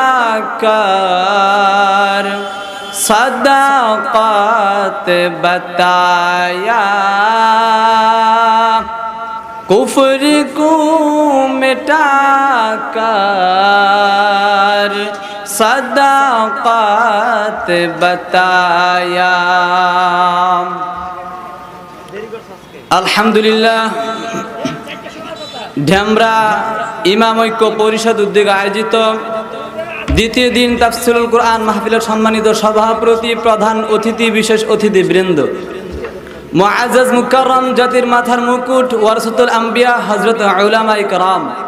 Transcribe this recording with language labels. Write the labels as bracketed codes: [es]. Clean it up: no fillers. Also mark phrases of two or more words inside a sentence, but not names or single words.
[ur] کر صداقت بتایا کفر کو مٹا کر صداقت بتایا আলহামদুলিল্লাহ [bn] ঢেমরা ইমাম ঐক্য পরিষদ উদ্যোগে আয়োজিত দ্বিতীয় দিন তাফসীরুল কোরআন মাহফিলের সম্মানিত সভাপতি, প্রধান অতিথি, বিশেষ অতিথিবৃন্দ, [ur] معزز مکرم, [bn] জাতির মাথার মুকুট, [ar] ورثة الأنبياء, [bn] হযরত উলামায়ে কেরাম,